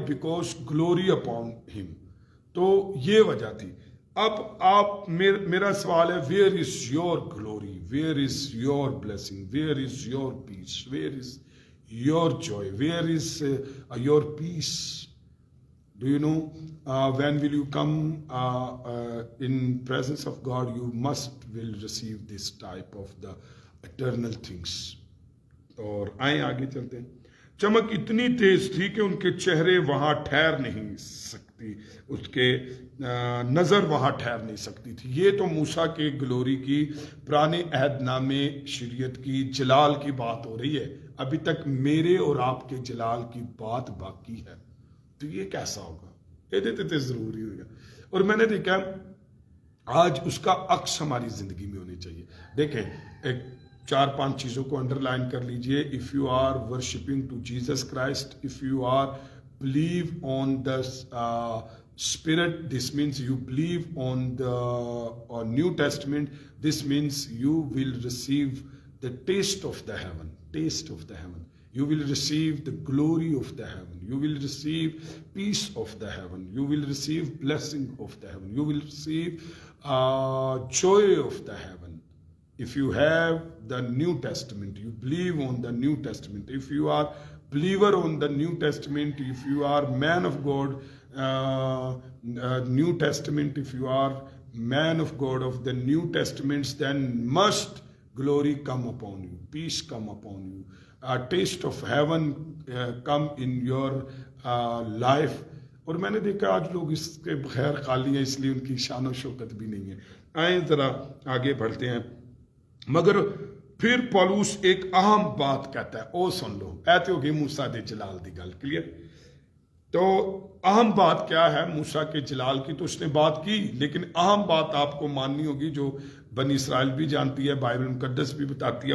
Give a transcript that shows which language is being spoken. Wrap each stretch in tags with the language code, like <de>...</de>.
<en>Because glory upon him.</en> <hi>तो ये वजह थी। अब आप मेरा सवाल है,</hi> <en>Where is your glory, where is your blessing, where is your peace, where is your joy, where is your peace? Do you know when will you come in presence of God? You will receive this type of the eternal things.</en> <hi>और आए आगे चलते हैं। चमक इतनी तेज थी कि उनके चेहरे वहां ठहर नहीं सकती, उसके नजर वहां ठहर नहीं सकती थी। ये तो मूसा के ग्लोरी की, पुराने अहदनामे शरीयत की जलाल की बात हो रही है। अभी तक मेरे और आपके जलाल की बात बाकी है। तो ये कैसा होगा? ये देते जरूरी होगा। और मैंने देखा आज उसका अक्स हमारी जिंदगी में होनी चाहिए। देखें, एक 4-5 चीजों को अंडरलाइन कर लीजिए।</hi> <en>If you are worshipping to Jesus Christ, if you are believe on the Spirit, this means you believe on the New Testament, this means you will receive the taste of the heaven, taste of the heaven. You will receive the glory of the heaven. You will receive peace of the heaven. You will receive blessing of the heaven. You will receive joy of the heaven. If you have the New Testament, you believe on the New Testament. If you are believer on the New Testament, if you are man of God, New Testament, if you are man of God of the New Testaments, then must glory come upon you, peace come upon you, a taste of heaven come in your life.</en> <hi>और मैंने देखा आज लोग इसके बगैर खाली हैं, इसलिए उनकी शान और शौकत भी नहीं है। आए जरा आगे बढ़ते हैं। मगर फिर पौलुस एक अहम बात कहता है, ओ सुन लो,</hi> <pa>ऐते हो गई मूसा दे जलाल दी गल।</pa> <hi>क्लियर? तो अहम बात क्या है मूसा के जलाल की? तो उसने बात की, लेकिन अहम बात आपको माननी होगी, जो बनी इसराइल भी जानती है, बाइबल मुकद्दस भी बताती है।</hi>